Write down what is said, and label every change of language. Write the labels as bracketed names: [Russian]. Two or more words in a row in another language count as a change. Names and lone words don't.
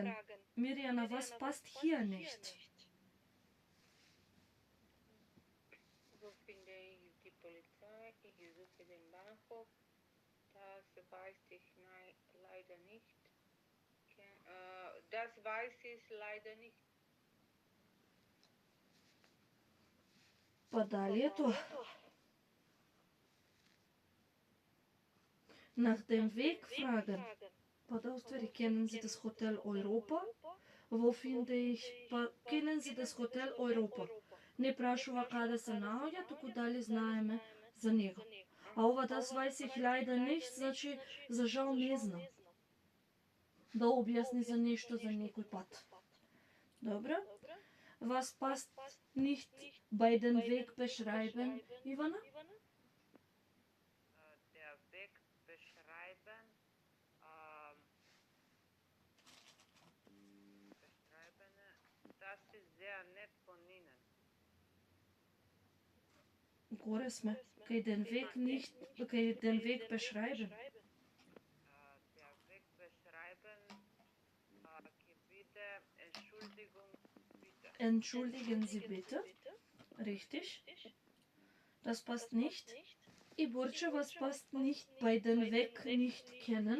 [German] Mirjana, was passt hier nicht? Wo finde ich die Polizei? Ich suche den Bahnhof. Das weiß ich leider nicht. Das weiß ich leider nicht. [Macedonian] Па дали е тоа? [German] Nach dem Weg fragen. [Macedonian] Па да уствари, [German] kennen Sie das Hotel Europa? Wo finde ich... Па, kennen Sie das Hotel Europa? [Macedonian] Не прашува каде се наоѓа, туку дали знаеме за него. А ова [German] das weiß ich leider nicht, [Macedonian] значи за жал не знам. Да објасни за нешто за некој пат. Добро? [German] Was passt nicht bei den Weg beschreiben, Ивана? Der Weg beschreiben, das ist sehr nett von Ihnen. [Macedonian] Горе сме. Кај [German] den Weg nicht, кај den Weg beschreiben. Der Weg beschreiben, bitte Entschuldigung, bitte. Entschuldigen Sie bitte. Richtig. Das passt nicht. [Macedonian] И Борче, [German] was passt nicht bei den Weg nicht kennen?